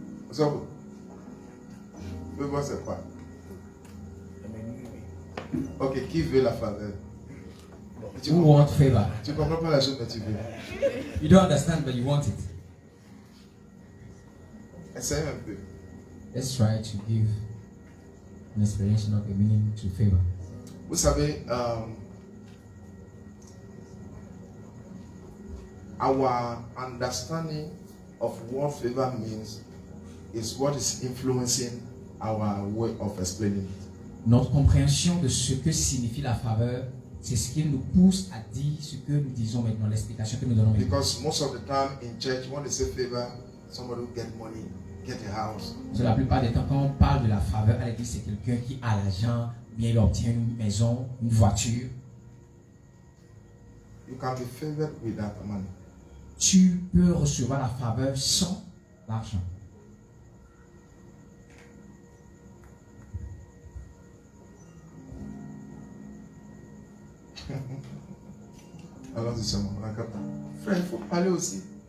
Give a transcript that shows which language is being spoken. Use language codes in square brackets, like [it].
[fr] So, favor c'est quoi? Ok, qui veut la faveur? [en] Who want favor? [fr] Tu comprends pas la chose que tu veux. [en] You don't understand, but you want it. [fr] Essaye un peu. [en] Let's try to give an explanation of the meaning to favor. [fr] Vous savez, [en] our understanding of what favor means is what is influencing our way of explaining it. [fr] Notre compréhension de ce que signifie la faveur, c'est ce qui nous pousse à dire ce que nous disons maintenant, l'explication que nous donnons maintenant. [en] Because most of the time in church, when they say favor, somebody will get money, get a house. [fr] Parce que la plupart des temps, quand on parle de la faveur à l'église, c'est quelqu'un qui a l'argent, bien il obtient une maison, une voiture. [en] You can be favored without money. [fr] Tu peux recevoir la faveur sans l'argent. Alors, c'est ça, on a capté. Frère, il faut parler aussi.